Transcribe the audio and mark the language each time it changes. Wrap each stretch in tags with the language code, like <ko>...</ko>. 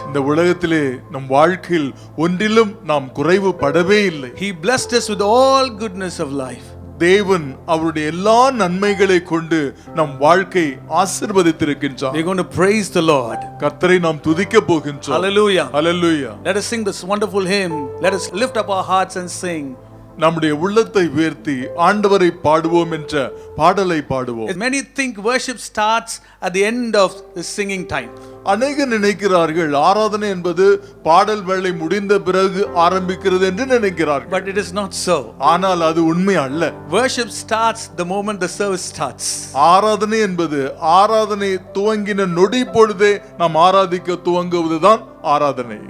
<ta>இந்த உலகத்திலே நம் வாழ்க்கையில் ஒன்றிலும் நாம் குறைவு படவே இல்லை.</ta> <en>He blessed us with all goodness of life.</en> <ta>தேவன் அவருடைய எல்லா நன்மைகளை கொண்டு நம் வாழ்க்கை ஆசீர்வதித்திருக்கின்றார்.</ta> <en>We're going to praise the Lord.</en> <ta>கர்த்தரை நாம் துதிக்க போகின்றோம்.</ta> <en>Hallelujah. Hallelujah. Let us sing this wonderful hymn. Let us lift up our hearts and sing.</en> <ta>நம்முடைய உள்ளத்தை உயர்த்தி ஆண்டவரை பாடுவோம் என்ற பாடலை பாடுவோம்.</ta> <en>Many think worship starts at the end of the singing time.</en> <ta>அநேகர் நினைக்கிறார்கள் ஆராதனை என்பது பாடல் வேளை முடிந்த பிறகு ஆரம்பிக்கிறது என்று நினைக்கிறார்கள்.</ta> <en>But it is not so.</en> <ta>ஆனால் அது உண்மை அல்ல.</ta> <en>Worship starts the moment the service starts.</en> <ta>ஆராதனை என்பது ஆராதனை துவங்கின நொடி பொழுதே நாம் ஆராதிக்க துவங்குவதுதான் ஆராதனை.</ta>